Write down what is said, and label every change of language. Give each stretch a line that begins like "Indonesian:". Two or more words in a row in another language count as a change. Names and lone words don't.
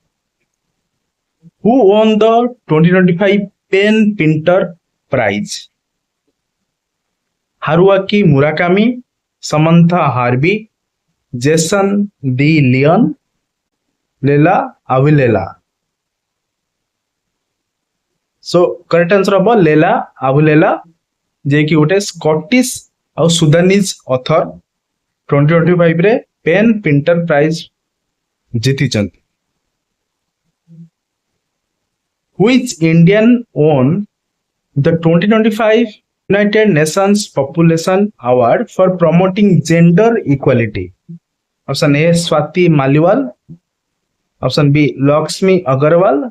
English: Who won the 2025 Pen Pinter Prize? Haruaki Murakami, Samantha Harvey, Jason D. Leon, Leila Avilela. So correct answer haba Leila Avilela,
Odia: ଯେ କି ଗୋଟେ ସ୍କଟିଶ ଔର
English: Sudanese author
Odia: 2025 ରେ ପେନ ପିଣ୍ଟର ପ୍ରାଇଜ ଜିତି ଛନ୍ତି.
English: Which Indian won the 2025 United Nations Population Award for promoting gender equality? Option A, Swati Maliwal. Option B, Lakshmi Agarwal.